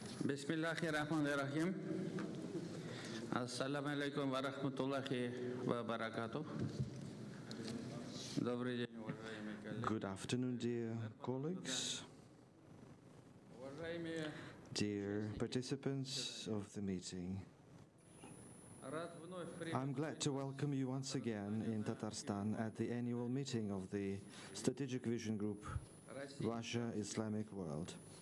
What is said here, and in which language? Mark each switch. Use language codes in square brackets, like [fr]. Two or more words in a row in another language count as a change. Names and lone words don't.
[ar] بسم الله الرحمن الرحيم. السلام عليكم ورحمة الله وبركاته. [ru] Добрый день, уважаемые коллеги. [en] Good afternoon, dear colleagues, dear participants of the meeting. I'm glad to welcome you once again in Tatarstan at the annual meeting of the Strategic Vision Group, Russia, Islamic World.